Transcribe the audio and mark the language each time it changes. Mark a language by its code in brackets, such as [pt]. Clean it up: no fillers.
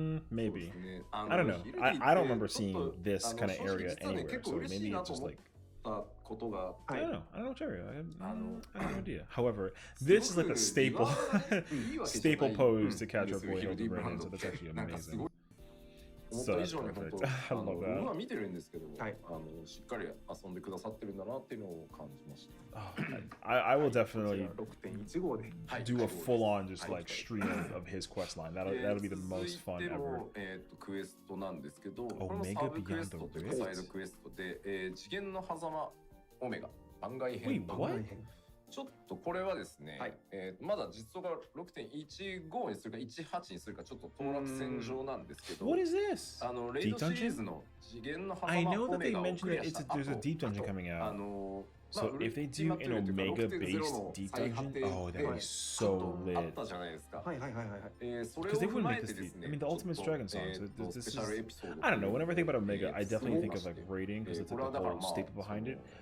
[en] Maybe. I don't know. I don't remember seeing this kind of area anywhere. So maybe it's just like. I don't know. I don't know which area. I have no idea. However, this is like a staple pose to catch our boy Hildebrand, so that's actually amazing. So that's perfect. I love that. [ja] 僕は見てるんですけど、しっかり遊んでくださってるんだなっていうのを感じました。 [en] I will definitely do a full-on just like stream of his quest line. That'll be the most fun ever. [ja] クエストなんですけど、これもサブクエストというかサイドクエストで、次元の狭間オメガ番外編。ちょっとこれはですね、まだ実装が 6.15 にするか18にするかちょっと当落線上なんですけど、 [en] What is this? [ja] レイドシリーズの次元の狭間オメガをクリアした後、 [en] there's a deep dungeon coming out. So if they do an Omega-based deep dungeon, oh, that would be so lit. Because they wouldn't make this deep. I mean, the Ultimate Dragon Song. So this is, I don't know. Whenever I think about Omega, I definitely think of like raiding because it's like the whole staple behind it.